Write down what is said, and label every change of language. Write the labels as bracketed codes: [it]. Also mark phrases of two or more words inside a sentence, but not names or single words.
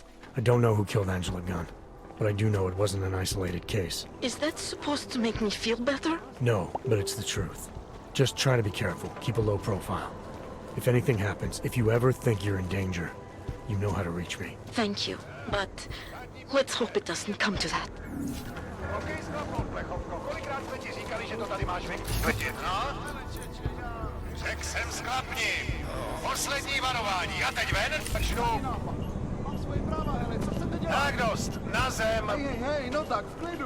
[en] I don't know who killed Angela Gunn, but I do know it wasn't an isolated case. Is that supposed to make me feel better? No, but it's the truth. Just try to be careful. Keep a low profile. If anything happens, if you ever think you're in danger, you know how to reach me. Thank you, but let's hope it doesn't come to that. [cs] Řekl jsem sklapni. Poslední varování. A teď ven. Začnu. Mám svoje práva, hele, co chcete dělat? Tak dost. Na zem. Hej, no tak, v klidu.